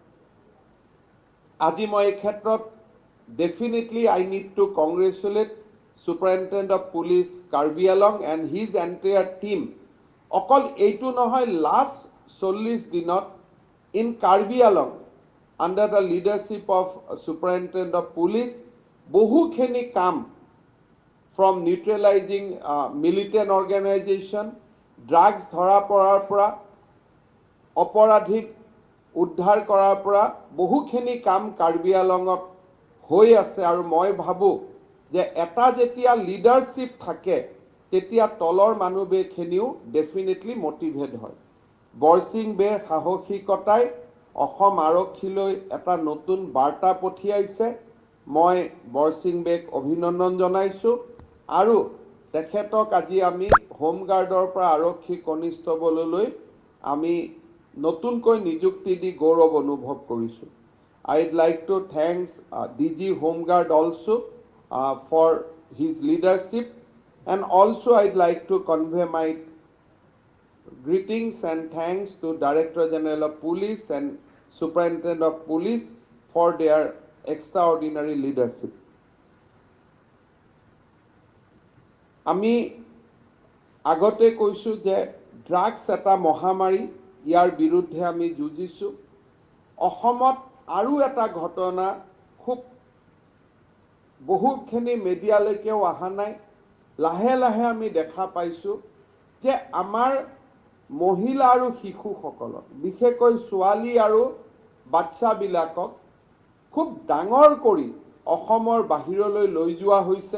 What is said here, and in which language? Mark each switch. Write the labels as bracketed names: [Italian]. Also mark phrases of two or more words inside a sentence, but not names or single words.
[Assamese] আজি মই এই ক্ষেত্ৰত [English] definitely I need to congratulate Superintendent of Police Karbi Anglong and his entire team অকল [Assamese] এইটো নহয় লাষ্ট 40 দিনত [English] in Karbi Anglong under the leadership of Superintendent of [Assamese] পুলিচ বহুখিনি কাম [English] from neutralizing militant organization, [Assamese] drugs ধৰা পৰাৰ পৰা অপৰাধিক উদ্ধাৰ কৰাৰ পৰা বহুখিনি কাম কাৰ্বি আলঙত হৈ আছে আৰু মই ভাবোঁ যে এটা যেতিয়া লিডাৰশ্বিপ থাকে তেতিয়া তলৰ মানুহখিনিও [English] definitely motivate [Assamese] হয় বৰসিং বেৰ সাহসিকতাই অসম আৰক্ষীলৈ এটা নতুন বাৰ্তা পঠিয়াইছে। মই বৰসিং বেক অভিনন্দন জনাইছোঁ আৰু তেখেতক আজি আমি হোমগাৰ্ডৰ পৰা আৰক্ষী কনিষ্টবললৈ আমি নতুনকৈ নিযুক্তি দি গৌৰৱ অনুভৱ কৰিছোঁ। [English] I'd like to thank DG Homeguard also for his leadership, and also I'd like to convey my greetings and thanks to Director General of Police and Superintendent of Police for their extraordinary leadership. [Assamese] আমি আগতে কৈছোঁ যে ড্ৰাগছ এটা মহামাৰী, ইয়াৰ বিৰুদ্ধে আমি যুঁজিছোঁ। অসমত আৰু এটা ঘটনা খুব বহুখিনি মিডিয়ালৈকেও অহা নাই, লাহে লাহে আমি দেখা পাইছোঁ যে আমাৰ মহিলা আৰু শিশুসকলক, বিশেষকৈ ছোৱালী আৰু বাচ্চাবিলাকক খুব ডাঙৰ কৰি অসমৰ বাহিৰলৈ লৈ যোৱা হৈছে।